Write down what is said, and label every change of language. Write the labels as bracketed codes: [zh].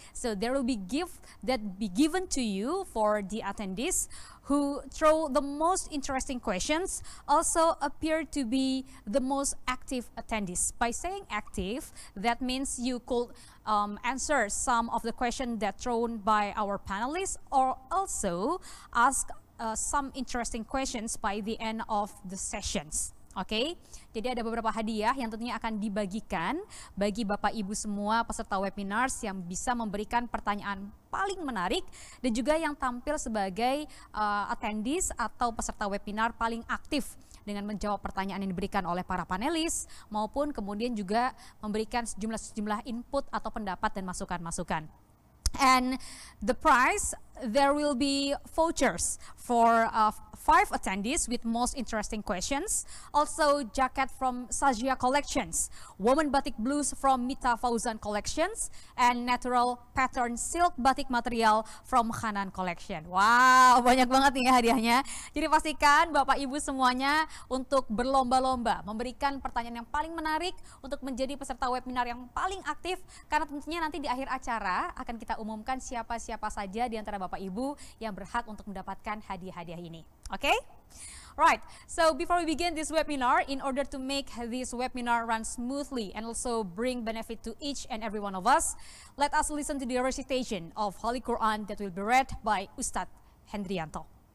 [en] So there will be gift that be given to you for the attendees who throw the most interesting questions, also appear to be the most active attendees. By saying active, that means you could answer some of the questions that thrown by our panelists or also ask some interesting questions by the end of the sessions. [id] Oke, jadi ada beberapa hadiah yang tentunya akan dibagikan bagi Bapak Ibu semua peserta webinars yang bisa memberikan pertanyaan paling menarik dan juga yang tampil sebagai attendees atau peserta webinar paling aktif dengan menjawab pertanyaan yang diberikan oleh para panelis maupun kemudian juga memberikan sejumlah input atau pendapat dan masukan-masukan. [en] And the prize, there will be vouchers for 5 attendees with most interesting questions. Also, jacket from Sajia Collections, Woman Batik Blues from Mita Fauzan Collections, and natural pattern silk batik material from Hanan Collection. [id] Wow, banyak banget nih hadiahnya. Jadi pastikan Bapak Ibu semuanya untuk berlomba-lomba memberikan pertanyaan yang paling menarik untuk menjadi peserta webinar yang paling aktif, karena tentunya nanti di akhir acara akan kita umumkan siapa-siapa saja di antara Bapak Ibu yang berhak untuk mendapatkan hadiah-hadiah ini. [en] Okay? Right, so before we begin this webinar, in order to make this webinar run smoothly and also bring benefit to each and every one of us, let us listen to the recitation of Holy Quran that will be read by Ustadz Hendrianto.